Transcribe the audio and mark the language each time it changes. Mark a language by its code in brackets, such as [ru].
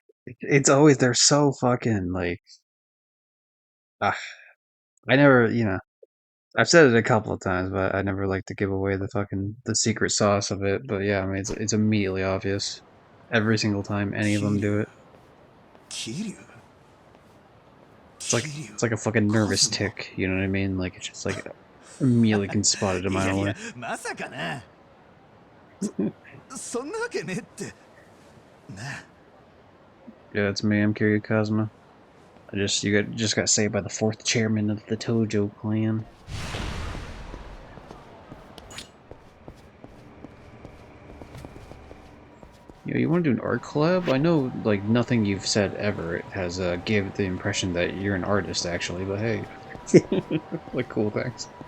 [en] It's always, they're so fucking like, ah, I never, I've said it a couple of times, but I never like to give away the secret sauce of it. But yeah, I mean, it's immediately obvious every single time any of them do it. [ja] 桐生？ [en] It's like a fucking nervous tick, you know what I mean? Like, it's just like immediately can spot it a [ja] いや [en] mile [ja] いや [en] away. [ja] まさかな。そんなわけねえってな。 [en] Yeah, it's me. I'm Kiryu Kazuma. You just got saved by the 4th chairman of the Tojo clan. You want to do an art collab? I know, like, nothing you've said ever has gave the impression that you're an artist, actually, but hey. Like, cool, thanks.